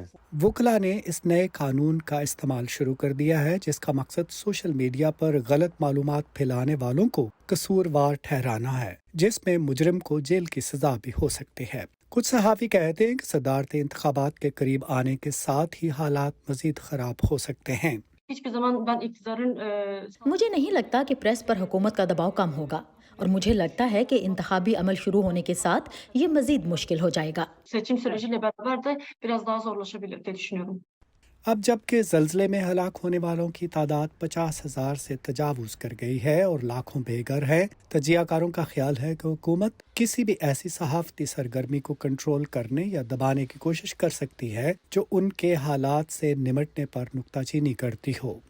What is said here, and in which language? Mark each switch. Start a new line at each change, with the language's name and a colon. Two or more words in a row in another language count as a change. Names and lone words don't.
Urdu: وکلا نے اس نئے قانون کا استعمال شروع کر دیا ہے جس کا مقصد
English: social media
Urdu: پر غلط معلومات پھیلانے والوں کو قصوروار ٹھہرانا ہے، جس میں مجرم کو جیل کی سزا بھی ہو سکتی ہے. کچھ صحافی کہتے ہیں کہ صدارتی انتخابات کے قریب آنے کے ساتھ ہی حالات مزید خراب ہو سکتے ہیں.
Turkish: Hiçbir zaman ben iktidarın
Urdu: مجھے نہیں لگتا کہ پریس پر حکومت کا دباؤ کم ہوگا اور مجھے لگتا ہے کہ انتخابی عمل شروع ہونے کے ساتھ یہ مزید مشکل ہو جائے گا.
Turkish: seçim süreciyle beraber de biraz daha zorlaşabilir diye düşünüyorum.
Urdu: اب جبکہ زلزلے میں ہلاک ہونے والوں کی تعداد 50,000 سے تجاوز کر گئی ہے اور لاکھوں بے گھر ہے، تجزیہ کاروں کا خیال ہے کہ حکومت کسی بھی ایسی صحافتی سرگرمی کو کنٹرول کرنے یا دبانے کی کوشش کر سکتی ہے جو ان کے حالات سے نمٹنے پر نکتہ چینی کرتی ہو.